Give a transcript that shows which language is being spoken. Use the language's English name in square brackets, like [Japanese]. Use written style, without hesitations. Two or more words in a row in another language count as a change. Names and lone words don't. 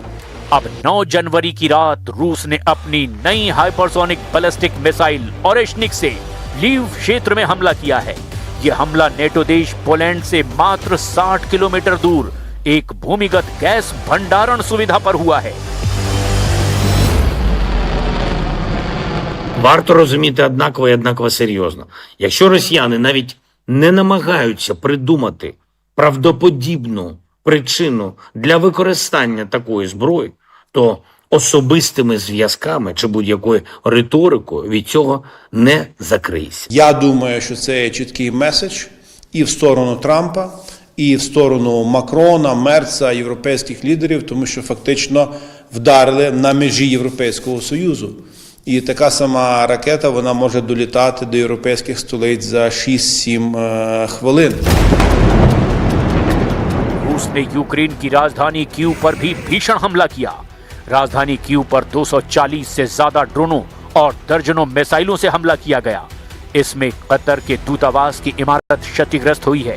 [Hindi] अब 9 जनवरी की रात रूस ने अपनी नई [English] hypersonic ballistic missile [Hindi] ओरेशनिक से लीव क्षेत्र में हमला किया है। यह हमला नेटो देश पोलैंड से मात्र 60 किलोमीटर दूर एक भूमिगत गैस भंडारण सुविधा पर हुआ है। [Ukrainian] Варто розуміти однаково і однаково серйозно. Якщо росіяни навіть не намагаються придумати правдоподібну причину для використання такої зброї, то особистими зв'язками чи будь-якою риторикою від цього не закриється. Я думаю, що це є чіткий меседж і в сторону Трампа, і в сторону Макрона, Мерца, європейських лідерів, тому що фактично вдарили на межі Європейського Союзу. І така сама ракета, вона може долітати до європейських столиць за 6-7 хвилин. [Hindi] रूस ने यूक्रेन की राजधानी कीव पर भी भीषण हमला किया। राजधानी कीव पर 240 से ज्यादा ड्रोनों और दर्जनों मिसाइलों से हमला किया गया। इसमें कतर के दूतावास की इमारत क्षतिग्रस्त हुई है।